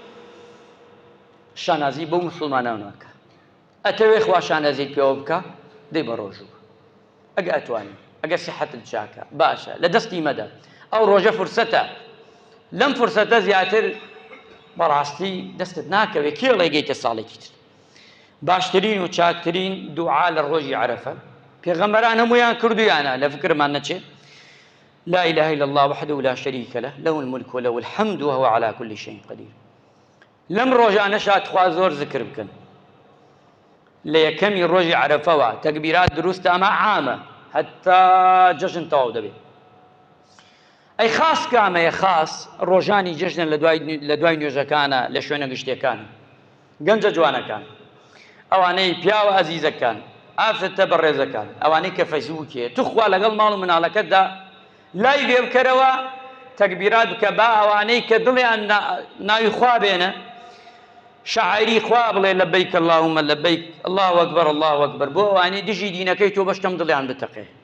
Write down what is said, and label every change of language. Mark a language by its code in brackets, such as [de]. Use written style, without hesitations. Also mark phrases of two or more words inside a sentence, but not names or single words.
[ckb] شانازی بۆ موسڵمانانەکە ئەتەوێ خوا شانازیت پێوە بکە دەی بە ڕۆژوو ئەگە ئەتوانی ئەگە سیحەتت چاکە باشە لە دەستی مەدە ئەو ڕۆژە فرسەتە لەم فرسەتە زیاتر بەڕاستی دەستت ناکەوێت کێڵێ گەیتە ساڵێکی تر باشترین و چاکترین دوعا لە ڕۆژی عەرەفە پێغەمبەران هەموویان کردویانە لە فکرمان نەچێت [ar] لا إله إلا الله وحده لا شريك له له الملك وله الحمد وهو على كل شيء قدير [ckb] لەم ڕۆژانەشا تخوا زۆر ذکر بکەن لە یەکەمی ڕۆژی عەرەفەوە تەکبیرات دروستە ئەمە عامە هەتا جەژن تەواو دەبێت ئەی خاص کامەیە خاص ڕۆژانی جەژنە لە دوای نوێژەکانە لە شوێنە گشتیەکان گەنجە جوانەکان ئەوانەی پیاوە ئەزیزەکان ئافرەتە بەڕێزەکان ئەوانەی کە فەیسبووکێ توخوا لەگەڵ ماڵ و مناڵەکەتدا لای بێ بکەرەوە تەکبیرات بکە با ئەوانەی کە دڵیان ناوی خوا بێنە شاعری خوا بڵێ [ar] لەبەیک اللهم لەبەیک الله ئەکبەر الله ئەکبەر [ckb] بۆ ئەوانەی دژی دینەکەی تۆ بەشتم دڵیان بتەقێ